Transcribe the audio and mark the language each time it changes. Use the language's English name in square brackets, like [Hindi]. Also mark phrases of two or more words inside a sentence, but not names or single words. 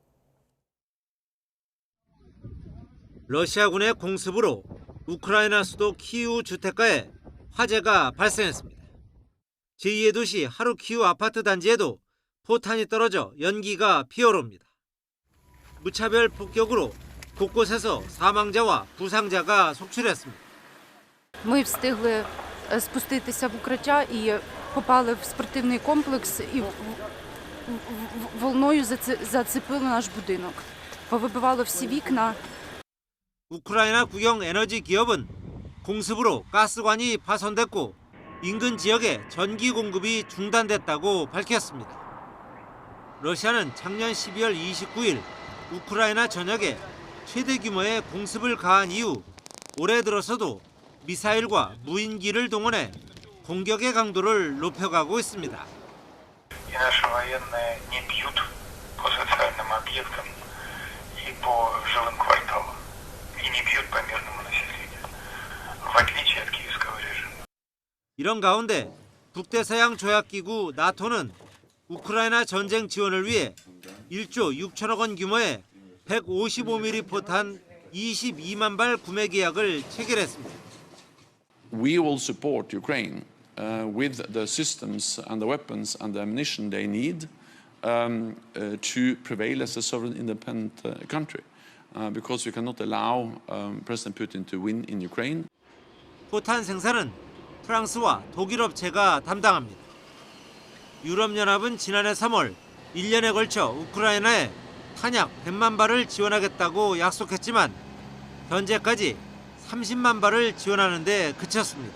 [Korean] 러시아군의 공습으로 우크라이나 수도 키이우 주택가에 화재가 발생했습니다. 제2의 도시 하루키우 아파트 단지에도 포탄이 떨어져 연기가 피어오릅니다. 무차별 폭격으로 곳곳에서 사망자와 부상자가 속출했습니다. [Ukrainian] Ми встигли спуститися в укриття і попали в спортивний комплекс і волною зацепило наш будинок. Повибивало всі вікна. [Korean] 우크라이나 국영 에너지 기업은 공습으로 가스관이 파손됐고 인근 지역에 전기 공급이 중단됐다고 밝혔습니다. 러시아는 작년 12월 29일 우크라이나 전역에 최대 규모의 공습을 가한 이후 올해 들어서도 미사일과 무인기를 동원해 공격의 강도를 높여가고 있습니다. [Russian] И наши военные не бьют по социальным объектам и по жилым кварталам. И не бьют по мирному населению, в отличие от киевского режима. [Korean] 이런 가운데 북대서양 조약기구 나토는 우크라이나 전쟁 지원을 위해 1조 6천억 원 규모의 155mm 포탄 22만 발 구매 계약을 체결했습니다. [English] We will support Ukraine with the systems and the weapons and the ammunition they need to prevail as a sovereign independent country. Because we cannot allow President Putin to win in Ukraine. [Korean] 포탄 생산은 프랑스와 독일 업체가 담당합니다. 유럽연합은 지난해 3월 1년에 걸쳐 우크라이나에 탄약 100만 발을 지원하겠다고 약속했지만 현재까지 30만 발을 지원하는 데 그쳤습니다.